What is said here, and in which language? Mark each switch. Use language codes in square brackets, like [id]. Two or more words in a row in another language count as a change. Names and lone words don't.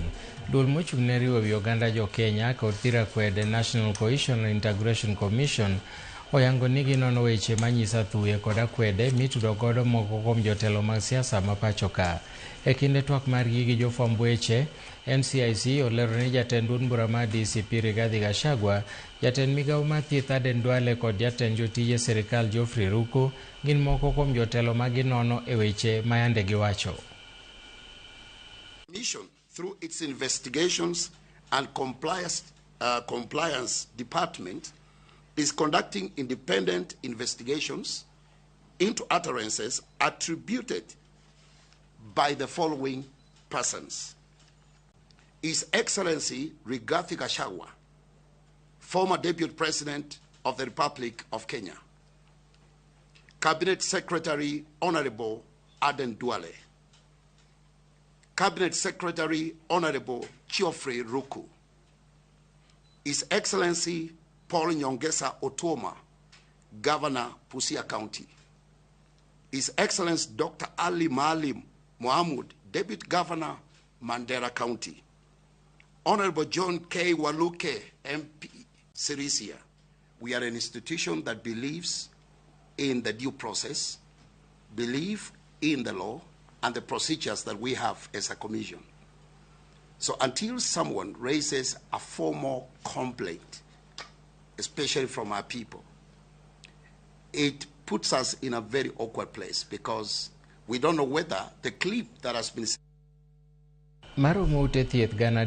[luo] Duol mochung' ne riwo wi oganda jo Kenya kod thira kwede National Cohesion and Integration Commission oyango ni ginono weche manyisa athuye kod akwede mitudo godo moko kuom jotelo mag siasa ma pacho ka. E kinde twak margi gi jofwamb weche, NCIC olero ni jatend duond bura mar DCP Rigathi Gachagua, jatend migawo mar thieth Aden Duale kod jatend jotije sirikal Geoffrey Ruku gin moko kuom jotelo ma ginono e weche ma yande giwacho. [en] Mission through its investigations and compliance department is conducting independent investigations into utterances attributed by the following persons: His Excellency Rigathi Gachagua, former Deputy President of the Republic of Kenya; Cabinet Secretary Honorable Aden Duale; Cabinet Secretary Honorable Geoffrey Ruku; His Excellency Paul Nyongesa Otuoma, Governor, Busia County; His Excellency Dr. Ali Maalim Mohamud, Deputy Governor, Mandera County; Honorable John K. Waluke, MP, Sirisia. We are an institution that believes in the due process, believe in the law, and the procedures that we have as a commission. So until someone raises a formal complaint, especially from our people, it puts us in a very awkward place because we don't know whether the clip that has been